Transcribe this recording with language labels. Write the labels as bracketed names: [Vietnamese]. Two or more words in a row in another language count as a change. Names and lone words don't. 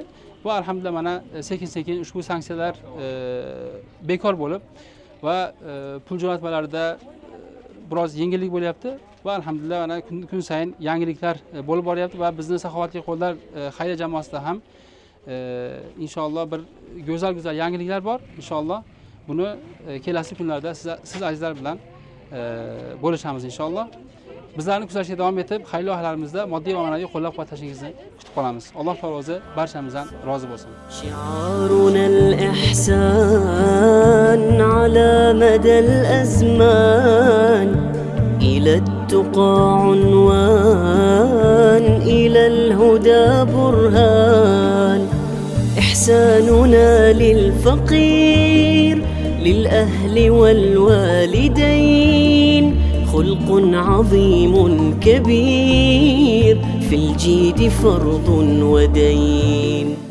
[Uzbek] Bu alhamdulillah mana sekin-sekin ushbu sanksiyalar bekor bo'lib va pul jo'natmalarida biroz yengillik bo'lyapti va alhamdulillah mana kun sayin yangiliklar bo'lib boryapti va bizning Saxovatli qo'llar xayriya jamoasida ham inshaalloh bir go'zal yangiliklar bor. Inshaalloh buni kelasi kunlarda siz azizlar bilan bo'lishamiz inshaalloh. Bizlarni kuzatishga davom etib, xayriya loyihalarimizda moddiy va ma'naviy qo'llab-quvvatlashingizni kutib qolamiz. Alloh taolo o'zi barchamizdan rozi bo'lsin. [Arabic] شعارنا الإحسان على مدى الأزمان إلى التقى عنوان إلى الهدى برهان إحساننا للفقير للأهل والوالدين خلق عظيم كبير في الجيد فرض ودين